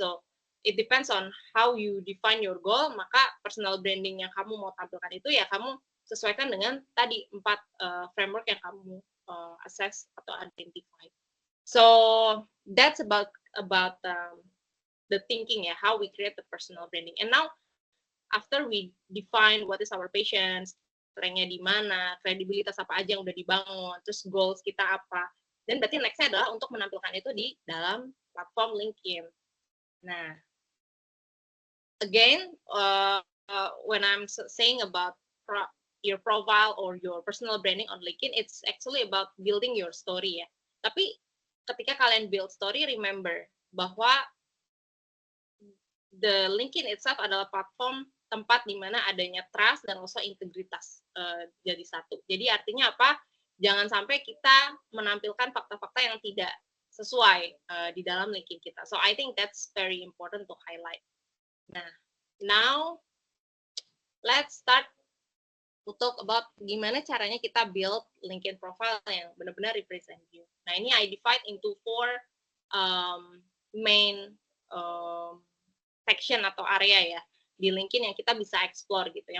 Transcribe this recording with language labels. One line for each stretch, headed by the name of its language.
English: So it depends on how you define your goal,
Indonesian: maka personal branding yang kamu mau tampilkan itu ya kamu sesuaikan dengan tadi 4 framework yang kamu assess atau identify.
English: So that's about the thinking ya, how we create the personal branding. And now after we define what is our passion,
Indonesian: strength-nya di mana, kredibilitas apa aja yang udah dibangun, terus goals kita apa, dan berarti next-nya adalah untuk menampilkan itu di dalam platform LinkedIn.
English: Nah, again, when I'm saying about your profile or your personal branding on LinkedIn, it's actually about building your story ya.
Indonesian: Tapi ketika kalian build story, remember bahwa the LinkedIn itself adalah platform tempat di mana adanya trust dan also integritas jadi satu. Jadi artinya apa? Jangan sampai kita menampilkan fakta-fakta yang tidak sesuai di dalam LinkedIn kita.
English: So I think that's very important to highlight. Nah, now let's start to talk about
Indonesian: gimana caranya kita
English: build LinkedIn profile
Indonesian: yang benar-benar
English: represent you.
Indonesian: Nah, ini
English: I divide into 4 main section
Indonesian: atau area ya di LinkedIn yang kita bisa explore gitu.